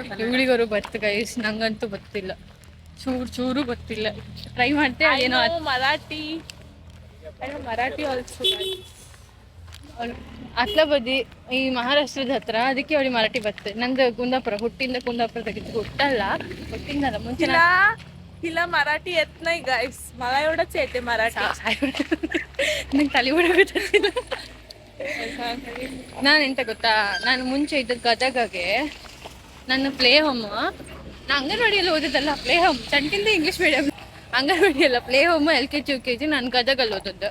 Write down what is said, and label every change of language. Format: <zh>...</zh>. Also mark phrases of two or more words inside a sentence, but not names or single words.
<kn>ಇವಳಿಗವರು ಬರ್ತು ಗೈಸ್, ನಂಗಂತೂ ಗೊತ್ತಿಲ್ಲ, ಚೂರು ಗೊತ್ತಿಲ್ಲ. ಟ್ರೈ ಮಾಡ್ತೇವೆ. ಏನೋ ಮರಾಠಿ ಆಲ್ಸೋ. ಅತ್ಲ ಬದಿ ಈ ಮಹಾರಾಷ್ಟ್ರದ ಹತ್ರ, ಅದಕ್ಕೆ ಅವಳಿ ಮರಾಠಿ ಬರ್ತದೆ. ನಂದು ಕುಂದಾಪುರ, ಹುಟ್ಟಿಂದ ಕುಂದಾಪುರ ತೆಗಿತು. ಹುಟ್ಟಿಂದಲ್ಲ ಮುಂಚೆ</kn> <mr>हिला मराठी येत नाही गाईस, मला एवढंच येते मराठी.</mr> <kn>ನಂಗೆ ತಲೆ ಹೊಡೋಗುತ್ತಿಲ್ಲ. ನಾನು ಎಂತ ಗೊತ್ತಾ, ನಾನು ಮುಂಚೆ ಇದ್ದದ್ದು ಗದಗಗೆ. ನನ್ನ</kn> <en>play home,</en> <kn>ನಾನು ಅಂಗನವಾಡಿಯಲ್ಲಿ ಓದಿದ್ದಲ್ಲ.</kn> <en>play home</en> <kn>ಚಂಟಿಂದ</kn> <en>English medium.</en> <kn>ಅಂಗನವಾಡಿಯಲ್ಲ,</kn> <en>play home LKG UKG</en> <kn>ನಾನು ಗದಗಲ್ಲಿ ಓದದ್ದು.</kn>